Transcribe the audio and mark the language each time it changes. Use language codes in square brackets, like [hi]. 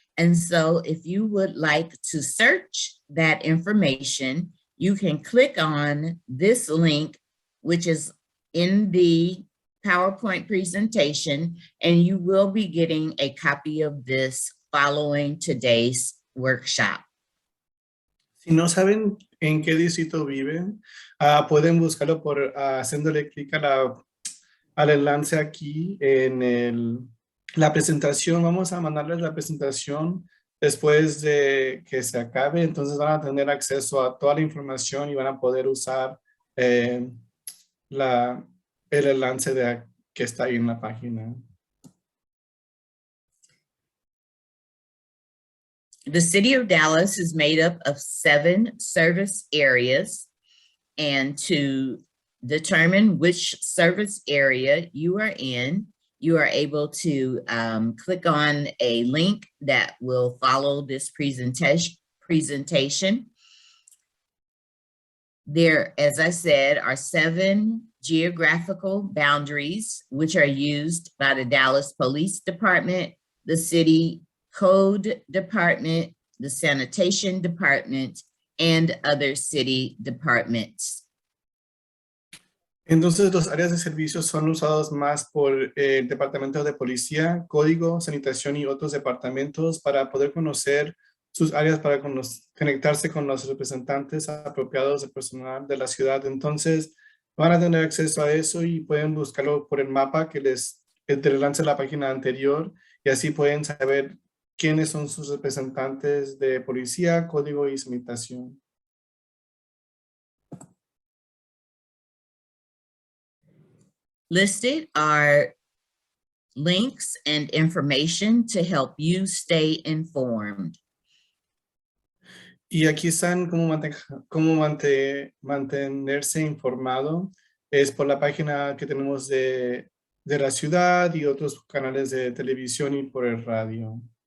[en] And so if you would like to search that information, you can click on this link, which is in the PowerPoint presentation, and you will be getting a copy of this following today's workshop. [es] Si no saben en qué distrito viven, pueden buscarlo por haciéndole clic a al enlace aquí en la presentación. Vamos a mandarles la presentación después de que se acabe. Entonces van a tener acceso a toda la información y van a poder usar eh, la, el enlace que está ahí en la página. [en] The city of Dallas is made up of 7 service areas, and to determine which service area you are in, you are able to click on a link that will follow this presentation. There, as I said, are 7 geographical boundaries, which are used by the Dallas Police Department, the City Code Department, the Sanitation Department, and other city departments. [es] Entonces, los áreas de servicios son usados más por el Departamento de Policía, Código, Sanitación y otros departamentos para poder conocer sus áreas, para conectarse con los representantes apropiados del personal de la ciudad. Entonces, van a tener acceso a eso y pueden buscarlo por el mapa que les lance la página anterior, y así pueden saber quiénes son sus representantes de policía, código y sanitación. [en] Listed are links and information to help you stay informed. [es] Y aquí están cómo mantenerse informado. Es por la página que tenemos de la ciudad y otros canales de televisión y por el radio.